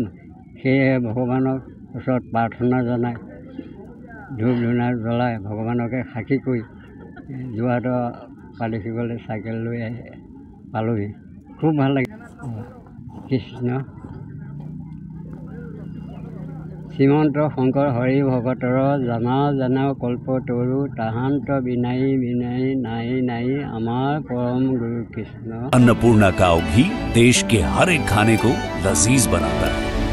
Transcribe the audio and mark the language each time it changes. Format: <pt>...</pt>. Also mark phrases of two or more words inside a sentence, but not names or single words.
<as>সেয়েহে ভগৱানৰ ওচৰত প্ৰাৰ্থনা জনাই ধূপ ধূনা জ্বলাই ভগৱানকে সাক্ষী কৰি যোৰহাটৰ প্ৰাদেশিকলৈ চাইকেল লৈ আহি পালোঁহি। খুব ভাল লাগিল। কৃষ্ণ শ্ৰীমন্ত শংকৰ হৰি ভকতৰ জানাও কল্প তৰু তাহান্ত বিনাই বিনাই নাই নাই আমাৰ परम गुरु कृष्ण।</as> <hi>अन्नपूर्णा काव घी देश के हर एक खाने को लजीज बनाता है।</hi>